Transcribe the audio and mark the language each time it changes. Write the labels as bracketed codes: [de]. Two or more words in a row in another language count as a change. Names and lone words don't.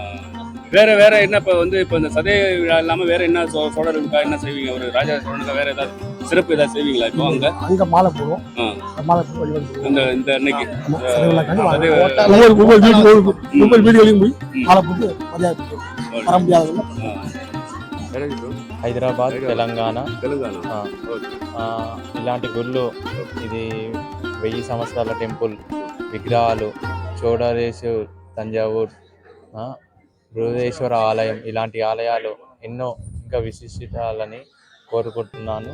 [ta] வேற வேற என்ன இப்போ வந்து இப்போ இந்த சதய விழா இல்லாமல் வேற என்ன சோழர்களுக்கா என்ன செய்வீங்க? ஒரு ராஜராஜ சோழனுக்கா வேற ஏதாவது சிறப்பு ஏதாவது செய்வீங்களா இப்போ அங்கே? மாலை போடுவோம். மாலை போட்டு இந்த அன்னைக்கு ஒவ்வொரு வீடுகளையும் போய் மாலை போட்டு வர முடியாத [te] హైదరాబాద్ తెలంగాణ ఇలాంటి గుళ్ళు ఇది 1000 సంవత్సరాల టెంపుల్ విగ్రహాలు చోడరేసు తంజావూర్ బృహదేశ్వర ఆలయం ఇలాంటి ఆలయాలు ఎన్నో ఇంకా విశిష్టాలని కోరుకుంటున్నాను.